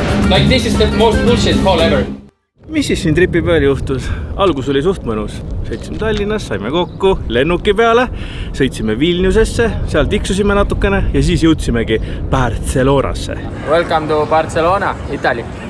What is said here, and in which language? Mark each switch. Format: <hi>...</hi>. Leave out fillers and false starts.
<en>Like this is the most bullshit call ever.</en> <et>Mis siis siin tripi peal juhtus? Algus oli suht mõnus. Sõitsime Tallinnas, saime kokku lennuki peale, sõitsime Vilniusesse, seal tiksusime natukene ja siis jõudsimegi Barcelonasse.</et> <en>Welcome to Barcelona, Italy.</en>